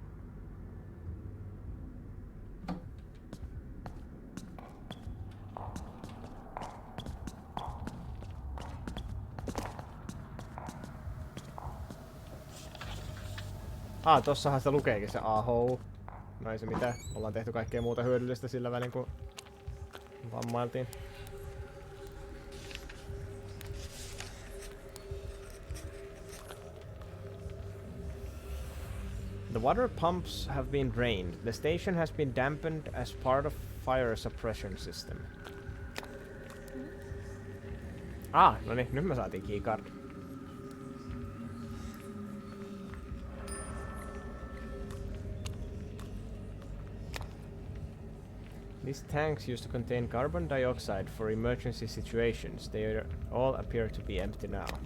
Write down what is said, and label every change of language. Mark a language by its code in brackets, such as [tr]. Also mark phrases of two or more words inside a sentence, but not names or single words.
[fi] Tossahan se lukeekin se aho. No ei se mitään. Ollaan tehty kaikkea muuta hyödyllistä sillä välin kun vammailtiin. [en] The water pumps have been drained. The station has been dampened as part of fire suppression system. [fi] No niin, nyt me saatiin keycard. [en] These tanks used to contain carbon dioxide for emergency situations. They all appear to be empty now.